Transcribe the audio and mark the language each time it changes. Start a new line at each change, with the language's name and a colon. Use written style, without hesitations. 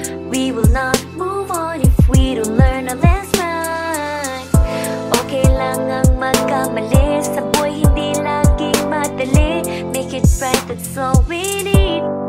English: We will not move on if we don't learn our lesson.
Filipino: Okay lang ang magkamali, sa buhay hindi laging madali.
English: Make it right, that's all we need.